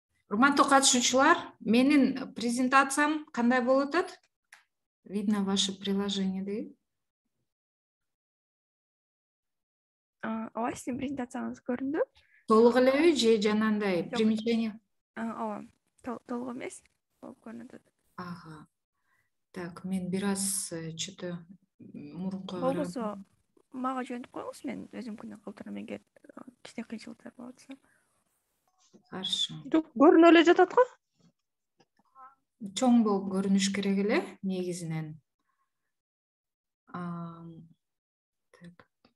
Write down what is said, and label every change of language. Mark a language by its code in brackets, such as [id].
[ky] Урматтуу катышуучулар, менин презентациям кандай болуп атат? [ru] Видно ваше приложение. [ky] Ооба, сиздин презентацияңыз көрүндү. Толук элеби же жанагындай [ru] примечание? [ky] Ооба, толук эмес, болуп көрүнөт. Ага. Так, мен бир аз [ru] что-то [ky] мурунку болбосо мага жөнөтүп коюңуз, мен өзүм күнү калтырам эгер кичине кыйынчылыктар болуп атса. [ru] Хорошо. [ky] Көрүнүп эле жатат го? Чоң болуп көрүнүш керек эле негизинен. Так.